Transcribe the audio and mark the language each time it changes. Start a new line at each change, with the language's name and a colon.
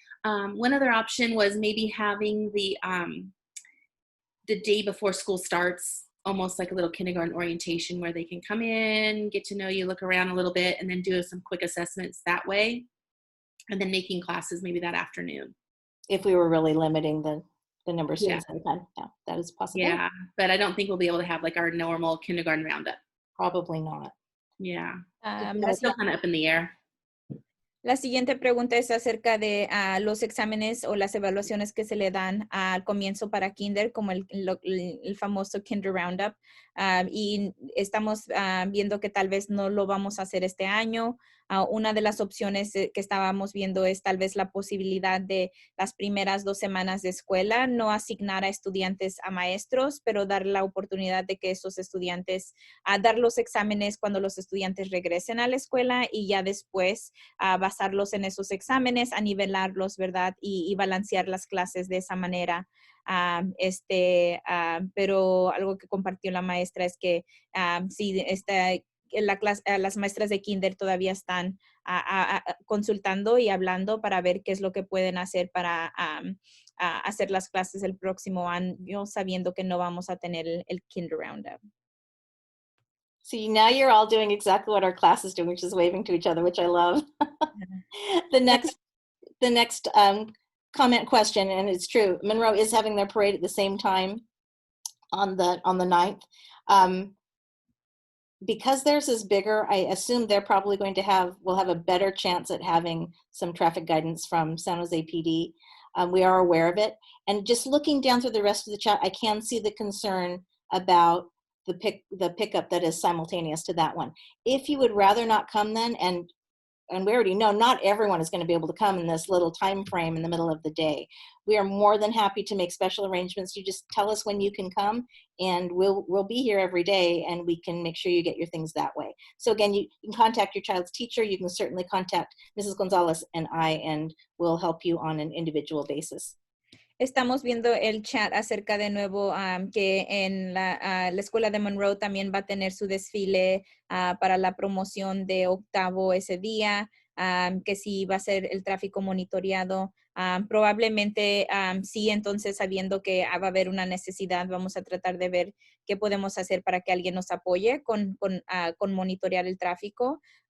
English: One other option was maybe having the day before school starts, almost like a little kindergarten orientation where they can come in, get to know you, look around a little bit, and then do some quick assessments that way. And then making classes maybe that afternoon. If we were really limiting the number of students at a time. Yeah, that is possible. Yeah, but I don't think we'll be able to have like our normal kindergarten roundup. Probably not. Yeah, That's it's still kind of up in the air.
Spanish: La siguiente pregunta es acerca de los exámenes o las evaluaciones que se le dan al comienzo para kinder, como el famoso Kinder Roundup. Y estamos viendo que tal vez no lo vamos a hacer este año. Una de las opciones que estábamos viendo es tal vez la posibilidad de las primeras 2 semanas de escuela, no asignar a estudiantes a maestros, pero dar la oportunidad de que esos estudiantes, dar los exámenes cuando los estudiantes regresen a la escuela y ya después basarlos en esos exámenes, a nivelarlos, ¿verdad? Y balancear las clases de esa manera. Pero algo que compartió la maestra es que sí, las maestras de kinder todavía están consultando y hablando para ver qué es lo que pueden hacer para hacer las clases el próximo año, sabiendo que no vamos a tener el Kinder Roundup.
English: See, now you're all doing exactly what our class is doing, which is waving to each other, which I love. The next comment question, and it's true, Monroe is having their parade at the same time on the 9th. Because theirs is bigger, I assume they're probably going to will have a better chance at having some traffic guidance from San Jose PD. We are aware of it. And just looking down through the rest of the chat, I can see the concern about the pickup that is simultaneous to that one. If you would rather not come then, and we already know not everyone is going to be able to come in this little time frame in the middle of the day. We are more than happy to make special arrangements. You just tell us when you can come, and we'll be here every day, and we can make sure you get your things that way. So again, you can contact your child's teacher. You can certainly contact Mrs. Gonzalez and and we'll help you on an individual basis.
Spanish: Estamos viendo el chat acerca de nuevo que en la escuela de Monroe también va a tener su desfile para la promoción de octavo ese día, que sí va a ser el tráfico monitoreado. Probablemente sí, entonces sabiendo que va a haber una necesidad, vamos a tratar de ver qué podemos hacer para que alguien nos apoye con monitorear el tráfico.